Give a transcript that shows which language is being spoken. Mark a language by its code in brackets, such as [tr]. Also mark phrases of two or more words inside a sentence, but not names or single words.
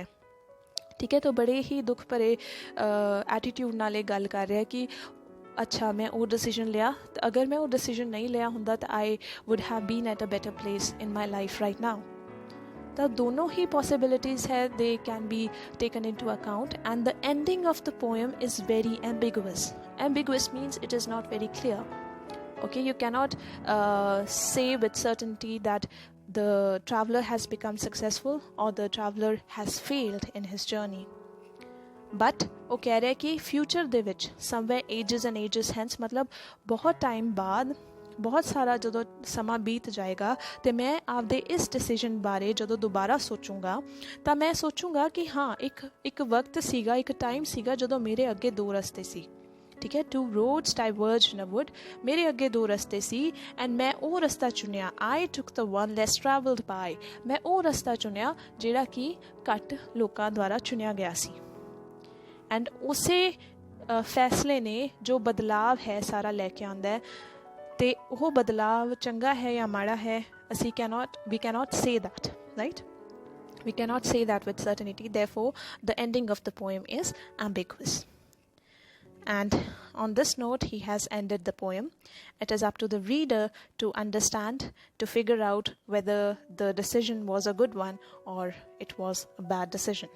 [pa] ਠੀਕ ਹੈ, ਤਾਂ ਬੜੇ ਹੀ ਦੁੱਖ ਭਰੇ ਐਟੀਟਿਊਡ ਨਾਲ ਇਹ ਗੱਲ ਕਰ ਰਿਹਾ ਕਿ ਅੱਛਾ ਮੈਂ ਉਹ ਡਿਸੀਜਨ ਲਿਆ, ਤਾਂ ਅਗਰ ਮੈਂ ਉਹ ਡਿਸੀਜਨ ਨਹੀਂ ਲਿਆ ਹੁੰਦਾ ਤਾਂ [en] I would have been at a better place in my life right now. [pa] ਤਾਂ ਦੋਨੋਂ ਹੀ ਪੋਸੀਬਿਲਿਟੀਜ਼ ਹੈ, [en] they can be taken into account. And the ending of the poem is very ambiguous. ambiguous means it is not very clear. Okay, you cannot say with certainty that the traveler has become successful or the traveler has failed in his journey. [pa] But ਉਹ ਕਹਿ ਰਿਹਾ ਕਿ ਫਿਊਚਰ ਦੇ ਵਿੱਚ [en] somewhere ages and ages hence, [pa] ਮਤਲਬ ਬਹੁਤ ਟਾਈਮ ਬਾਅਦ, ਬਹੁਤ ਸਾਰਾ ਜਦੋਂ ਸਮਾਂ ਬੀਤ ਜਾਏਗਾ ਤੇ ਮੈਂ ਆਪਦੇ ਇਸ ਡਿਸੀਜਨ ਬਾਰੇ ਜਦੋਂ ਦੁਬਾਰਾ ਸੋਚੂੰਗਾ ਤਾਂ ਮੈਂ ਸੋਚੂੰਗਾ ਕਿ ਹਾਂ ਇੱਕ ਵਕਤ ਸੀਗਾ, ਇੱਕ ਟਾਈਮ ਸੀਗਾ ਜਦੋਂ ਮੇਰੇ ਅੱਗੇ ਦੋ ਰਸਤੇ ਸੀ. ਠੀਕ ਹੈ, [en] two roads diverged in a wood. [pa] ਮੇਰੇ ਅੱਗੇ ਦੋ ਰਸਤੇ ਸੀ ਐਂਡ ਮੈਂ ਉਹ ਰਸਤਾ ਚੁਣਿਆ. [en] I took the one less travelled by. [pa] ਮੈਂ ਉਹ ਰਸਤਾ ਚੁਣਿਆ ਜਿਹੜਾ ਕਿ ਘੱਟ ਲੋਕਾਂ ਦੁਆਰਾ ਚੁਣਿਆ ਗਿਆ ਸੀ. ਐਂਡ ਉਸੇ ਫੈਸਲੇ ਨੇ ਜੋ ਬਦਲਾਵ ਹੈ ਸਾਰਾ ਲੈ ਕੇ ਆਉਂਦਾ ਹੈ, ਅਤੇ ਉਹ ਬਦਲਾਵ ਚੰਗਾ ਹੈ ਜਾਂ ਮਾੜਾ ਹੈ, ਅਸੀਂ [en] we cannot say that, right? We cannot say that with certainty. Therefore, the ending of the poem is ambiguous. And on this note, he has ended the poem. It is up to the reader to understand, to figure out whether the decision was a good one or it was a bad decision.